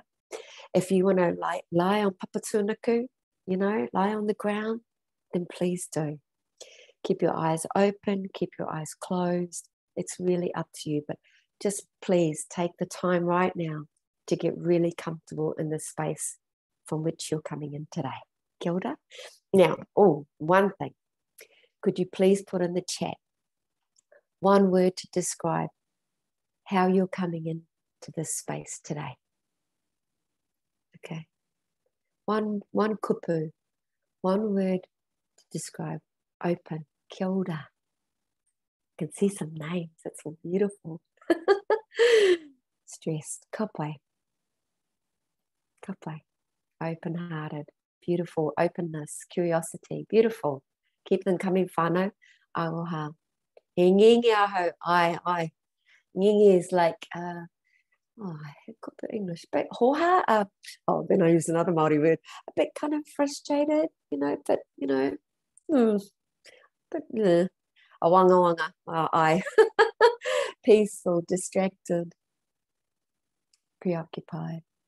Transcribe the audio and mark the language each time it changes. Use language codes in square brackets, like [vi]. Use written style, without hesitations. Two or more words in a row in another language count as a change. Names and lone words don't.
[en] If you want to lie on papatūnaku, lie on the ground, then please do. Keep your eyes open, keep your eyes closed. It's really up to you, but just please take the time right now to get really comfortable in the space from which you're coming in today. [mi] Kia ora. [en] Now, one thing. Could you please put in the chat one word to describe how you're coming into this space today? Okay. One kupu, one word to describe open. [mi] Kia ora. [en] I can see some names. That's all beautiful. Stressed. Kapai. Kapai. Open-hearted. Beautiful. Openness. Curiosity. Beautiful. Keep them coming [mi] whānau. Aroha. E ngingi aho. Ai. [en] Ngingi is like, I got the English. But hoha. Then I use another Māori word. A bit kind of frustrated, but, but, a wanga. Ai. Peaceful, distracted, preoccupied.